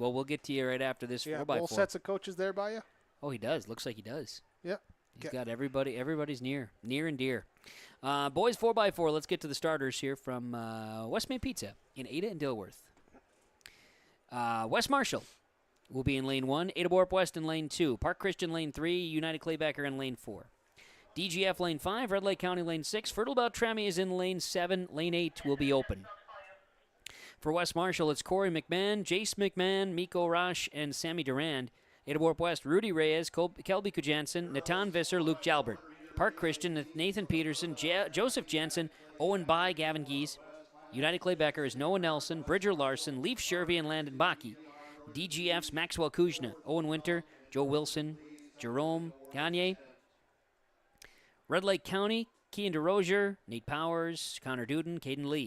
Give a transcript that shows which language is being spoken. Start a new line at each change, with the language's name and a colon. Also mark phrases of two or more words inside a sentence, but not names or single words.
English: Well, we'll get to you right after this 4x4. Both sets of coaches there by you? Oh, he does. Looks like he does. Yep. He's got everybody. Everybody's near and dear. Boys 4x4. Let's get to the starters here from West Main Pizza in Ada and Dilworth. West Marshall will be in lane 1. Adaborp West in lane 2. Park Christian lane 3. United Claybacker in lane 4. DGF lane 5. Red Lake County lane 6. Fertile Beltrami is in lane 7. Lane 8 will be open. For West Marshall, it's Corey McMahon, Jace McMahon, Miko Rosh, and Sammy Durand. Adaborp West, Rudy Reyes, Kelby Kujansen, Natan Visser, Luke Jalbert. Park Christian, Nathan Peterson, Joseph Jensen, Owen Bai, Gavin Gies. United Claybacker is Noah Nelson, Bridger Larson, Leaf Shervy, and Landon Baki. DGF's Maxwell Kuzna, Owen Winter, Joe Wilson, Jerome Gagne. Red Lake County, Kean DeRozier, Nate Powers, Connor Duden, Caden Lee.